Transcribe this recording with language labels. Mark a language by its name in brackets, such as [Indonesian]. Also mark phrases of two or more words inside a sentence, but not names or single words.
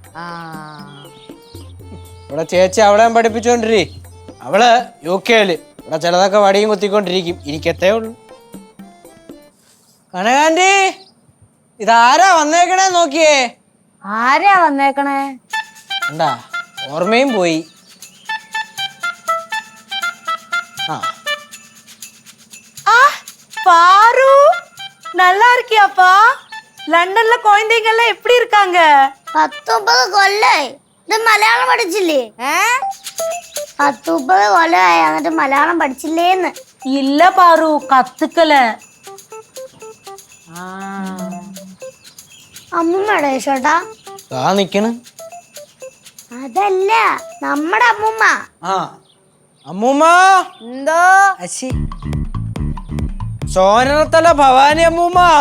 [Malayalam] ഇവിടെ ചേച്ചി അവളെ പഠിപ്പിച്ചോണ്ടിരി. അവള് UK-ല്. ഇവിടെ ചിലതൊക്കെ വടിയും കുത്തിക്കൊണ്ടിരിക്കും. എനിക്കത്തേ ഉള്ളു. കനകാന്റി, ഇതാരാ വന്നേക്കണേ നോക്കിയേ. ആരാ വന്നേക്കണേ? എന്താ ഓർമ്മയും പോയി. [Tamil] பாரு நல்லா இருக்கியாப்பா? லண்டன்ல குழந்தைங்க எல்லாம் எப்படி இருக்காங்க? [Malayalam] 19 കൊല്ലായി. ഇത് മലയാളം പഠിച്ചില്ലേ? 19 കൊല്ലായി എന്നിട്ട് മലയാളം പഠിച്ചില്ലേന്ന്. [Tamil] இல்ல பாரு, கத்துக்கல. [Malayalam] അമ്മൂമ്മയുടെ ചേട്ടാ നിക്കണ്. അതല്ല, നമ്മുടെ അമ്മൂമ്മ. അമ്മൂമ്മ. എന്തോ? അശി സോനത്തല ഭവാനി അമ്മൂമ്മ.